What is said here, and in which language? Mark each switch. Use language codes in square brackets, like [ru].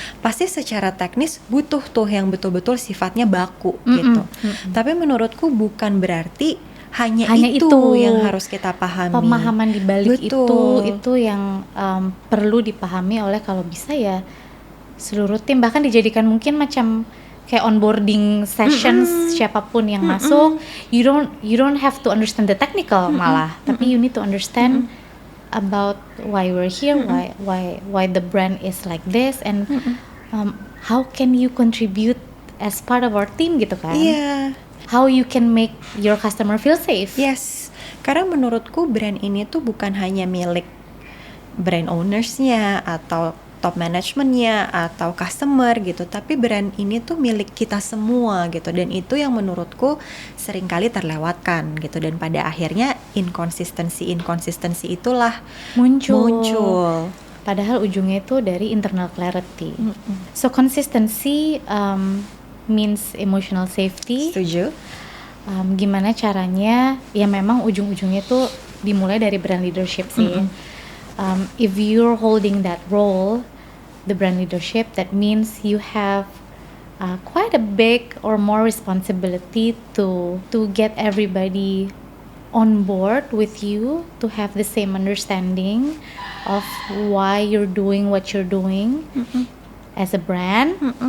[id] Pasti secara teknis butuh tuh yang betul-betul sifatnya baku gitu. Tapi menurutku bukan berarti hanya Hanya itu itu. yang harus kita pahami. Pemahaman di balik Betul. itu yang perlu dipahami oleh kalau bisa ya seluruh tim, bahkan dijadikan mungkin macam kayak onboarding sessions. Siapapun yang masuk, [en] you don't have to understand the technical [id] malah, [en] tapi you need to understand about why we're here, why the brand is like this, and how can you contribute as part of our team [id] gitu kan. Iya. [en] How you can make your customer feel safe. [id] Yes, karena menurutku brand ini tuh bukan hanya milik brand ownersnya atau top managementnya atau customer gitu, tapi brand ini tuh milik kita semua gitu, dan itu yang menurutku seringkali terlewatkan gitu, dan pada akhirnya inkonsistensi itulah muncul. Padahal ujungnya itu dari internal clarity. [en] So consistency means emotional safety. [id] Setuju. Gimana caranya? Ya memang ujung-ujungnya itu dimulai dari brand leadership sih. [en] If you're holding that role, the brand leadership, that means you have quite a big or more responsibility to get everybody on board with you, to have the same understanding of why you're doing what you're doing as a brand.